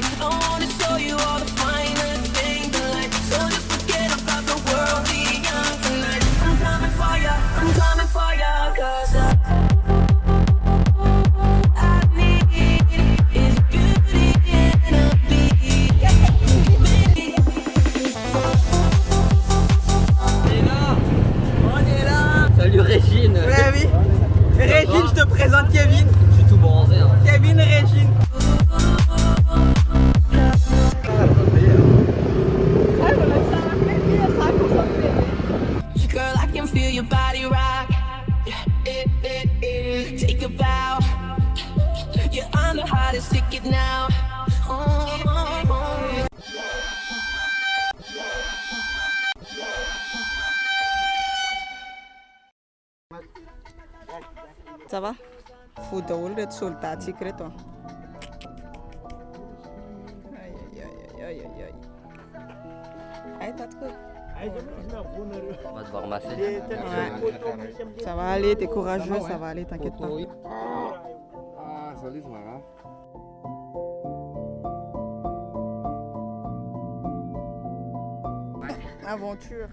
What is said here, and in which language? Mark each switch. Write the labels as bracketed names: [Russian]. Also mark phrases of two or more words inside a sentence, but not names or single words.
[English] I wanna show you all the finest things in life. So just forget about the world, be young tonight. I'm coming for ya, cause I need is beauty and a beat. [French] Salut Régine. Ouais, oui. Régine, je te présente Kevin. Je suis tout bronzé. Hein. Kevin et Régine. [English] Girl, I can feel your body rock. Take a bow. You're on the hottest ticket now. [French] Ça va? [Malagasy] Faut daholo reto soldatsika reto. [French] Aïe. Aïe, t'as trouvé? On va devoir masser. Ouais. Ça va aller, t'es courageux, ça va aller, t'inquiète pas. Aventure.